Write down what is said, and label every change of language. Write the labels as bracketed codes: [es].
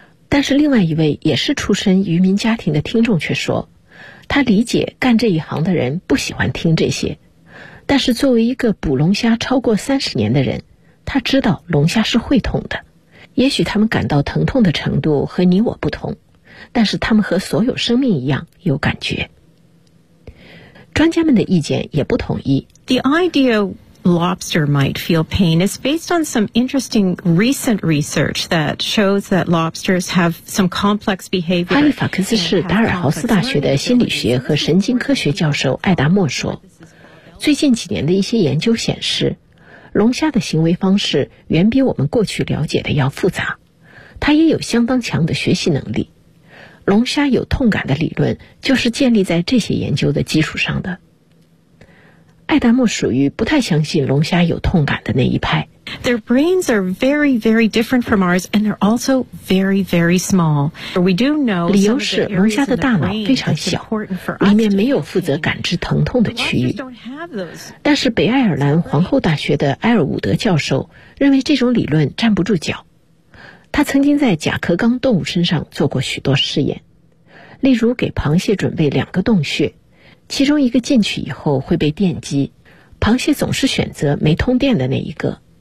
[zh] 但是另外一位也是出身渔民家庭的听众却说，他理解干这一行的人不喜欢听这些，但是作为一个捕龙虾超过30年的人，他知道龙虾是会痛的，也许他们感到疼痛的程度和你我不同，但是他们和所有生命一样有感觉。专家们的意见也不统一， [en] The idea lobster might feel pain is based on some interesting recent research that shows that lobsters have some complex behavior. [zh] 哈利法克斯是达尔豪斯大学的心理学和神经科学教授艾达莫说，最近几年的一些研究显示，龙虾的行为方式远比我们过去了解的要复杂，它也有相当强的学习能力。龙虾有痛感的理论就是建立在这些研究的基础上的。艾达莫属于不太相信龙虾有痛感的那一派。 [en] Their brains are very, very different from ours, and they're also very, very small. We do know. [zh] 理由是龙虾的大脑非常小，里面没有负责感知疼痛的区域。但是北爱尔兰皇后大学的埃尔伍德教授认为这种理论站不住脚。他曾经在甲壳纲动物身上做过许多试验，例如给螃蟹准备两个洞穴，其中一个进去以后会被电击，螃蟹总是选择没通电的那一个。